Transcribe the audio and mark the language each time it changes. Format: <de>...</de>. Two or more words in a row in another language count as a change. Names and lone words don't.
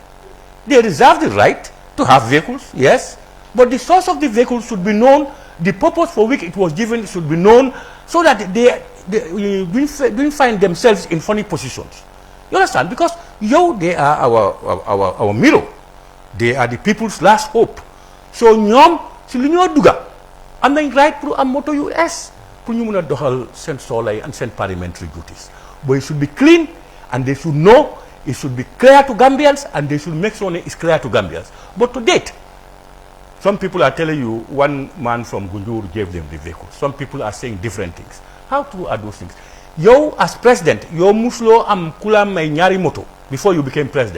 <en>They reserve the right to have vehicles, yes, but the source of the vehicle should be known, the purpose for which it was given should be known, so that they don't find themselves in funny positions. You understand? Because they are our mirror. They are the people's last hope.</en> <wo>So ñoom si lu ñoo duga am nañ right pour am moto yu es pour ñu mëna doxal sen solay and sen</wo> <en>parliamentary duties. But it should be clean, and they should know, it should be clear to Gambians, and they should make sure it's clear to Gambians. But to date, some people are telling you one man from Gunjur gave them the vehicle. Some people are saying different things. How true are those things? You, as president, you</en> <wo>muslo am kula may nyari moto</wo> <en>before you became president.</en>